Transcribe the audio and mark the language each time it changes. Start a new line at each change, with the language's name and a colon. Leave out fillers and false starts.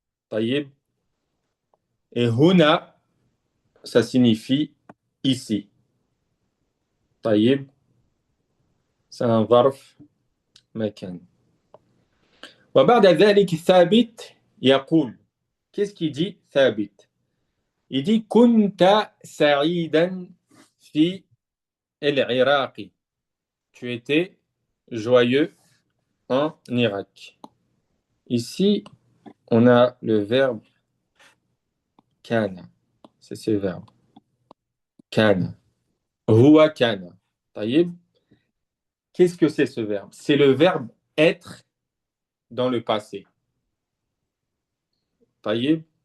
French: Taïb. Et huna, ça signifie ici. طيب. C'est un ظرف مكان.
Arabic: وبعد ذلك ثابت يقول.
French: Qu'est-ce qu'il dit ثابت? Il dit
Arabic: كنت سعيدا في العراق.
French: Tu étais joyeux en Irak. Ici, on a le verbe كان. C'est ce verbe.
Arabic: كان. هو كان. طيب.
French: Qu'est-ce que c'est ce verbe? C'est le verbe être dans le passé. طيب.